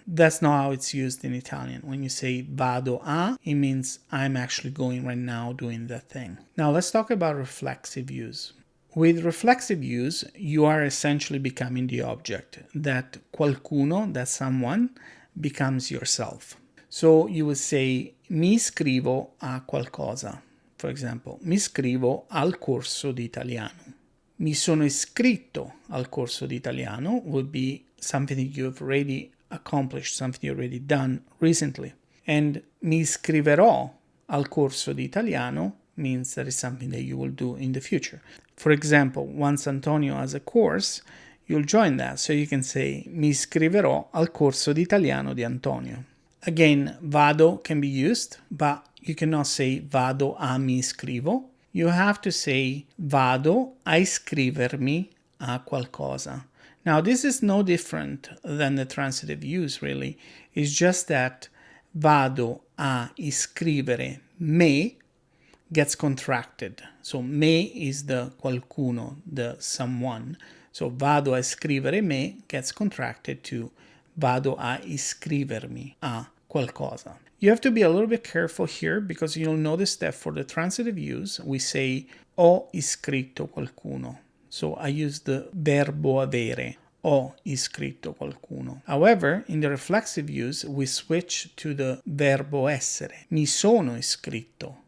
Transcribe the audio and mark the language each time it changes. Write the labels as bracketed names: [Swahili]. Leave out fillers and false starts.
[English] That's not how it's used in Italian. When you say [Italian] vado a, [English] it means I'm actually going right now doing that thing. Now let's talk about reflexive use. With reflexive use, you are essentially becoming the object. That [Italian] qualcuno, [English] that someone, becomes yourself. So you would say [Italian] mi iscrivo a qualcosa. [English] For example, [Italian] mi iscrivo al corso di italiano. Mi sono iscritto al corso di italiano [English] would be something that you've already accomplished, something you've already done recently. And [Italian] mi iscriverò al corso di italiano [English] means that it's something that you will do in the future. For example, once Antonio has a course, you'll join that, so you can say [Italian] mi iscriverò al corso di italiano di Antonio. [English] Again, [Italian] vado [English] can be used, but you cannot say [Italian] vado a mi iscrivo. [English] You have to say [Italian] vado a iscrivermi a qualcosa. [English] Now, this is no different than the transitive use, really. It's just that [Italian] vado a iscrivere me [English] gets contracted. So me is the [Italian] qualcuno, [English] the someone. So [Italian] vado a iscrivere me [English] gets contracted to [Italian] vado a iscrivermi a qualcosa. [English] You have to be a little bit careful here because you'll notice that for the transitive use, we say [Italian] ho iscritto qualcuno. [English] So I use the [Italian] verbo avere, ho iscritto qualcuno. [English] However, in the reflexive use, we switch to the [Italian] verbo essere, mi sono iscritto.